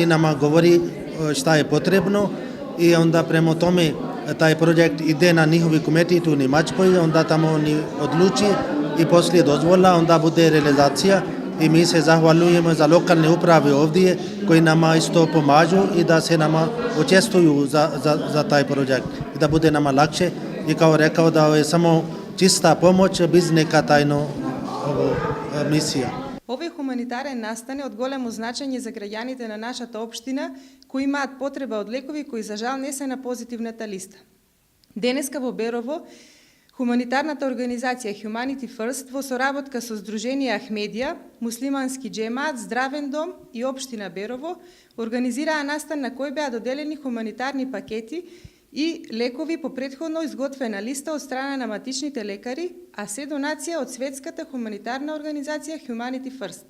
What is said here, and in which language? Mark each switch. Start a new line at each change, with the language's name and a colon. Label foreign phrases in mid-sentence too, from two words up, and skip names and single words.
Bosnian: nama govori šta je potrebno i onda prema tome taj projekt ide na njihovi komitet u Njemačkoj, onda tamo oni odluči i poslije dozvola, onda bude realizacija i mi se zahvaljujemo za lokalne uprave ovdje koji nama isto pomažu i da se nama učestvuju za taj projekt i da bude nama lakše i kao rekao da je samo čista pomoć bez neka tajno misija.
Macedonian: Овој хуманитарен настан е од големо значење за граѓаните на нашата општина кои имаат потреба од лекови кои за жал не се на позитивната листа. Денеска во Берово, хуманитарната организација Humanity First во соработка со Сдружение Ахмедија, Муслимански џемаат, Здравен дом и општина Берово организираа настан на кој беа доделени хуманитарни пакети и лекови по претходно изготвена листа од страна на матичните лекари, а се донација од светската хуманитарна организација Humanity First.